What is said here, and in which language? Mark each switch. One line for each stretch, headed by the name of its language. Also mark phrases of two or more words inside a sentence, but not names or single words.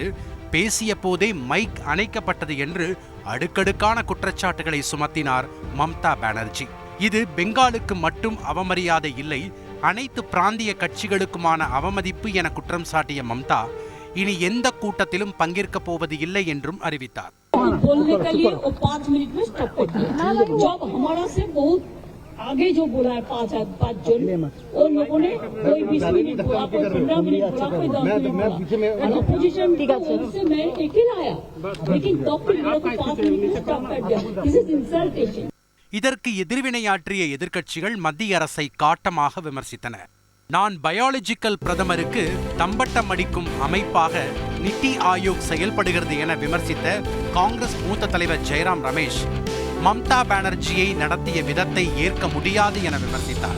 Tamil: பேசிய போதே மைக் அணைக்கப்பட்டது என்று அடுக்கடுக்கான குற்றச்சாட்டுகளை சுமத்தினார் மம்தா பானர்ஜி. இது பெங்காலுக்கு மட்டும் அவமரியாதை இல்லை, அனைத்து பிராந்திய கட்சிகளுக்குமான அவமதிப்பு என குற்றம் சாட்டிய மம்தா இனி எந்த கூட்டத்திலும் பங்கேற்கப் போவது இல்லை என்றும் அறிவித்தார்.
Hindi: आगे जो बोला है 5 जन और लोगों ने कोई 20 मिनट बोला, कोई 15 मिनट बोला, कोई 10 मिनट बोला। अपोजिशन से मैं अकेला आया, लेकिन डॉक्टर लोगों को 5 मिनट स्टॉप कर दिया.
English: This is insultation.
Tamil: இதற்கு எதிர்வினையாற்றிய எதிர்க்கட்சிகள் மத்திய அரசை காட்டமாக விமர்சித்தன. நான் பயாலஜிக்கல் பிரதமருக்கு தம்பட்டம் அடிக்கும் அமைப்பாக நிதி ஆயோக் செயல்படுகிறது என விமர்சித்த காங்கிரஸ் மூத்த தலைவர் ஜெயராம் ரமேஷ் மம்தா பானர்ஜியை நடத்திய விதத்தை ஏற்க முடியாது என விமர்சித்தார்.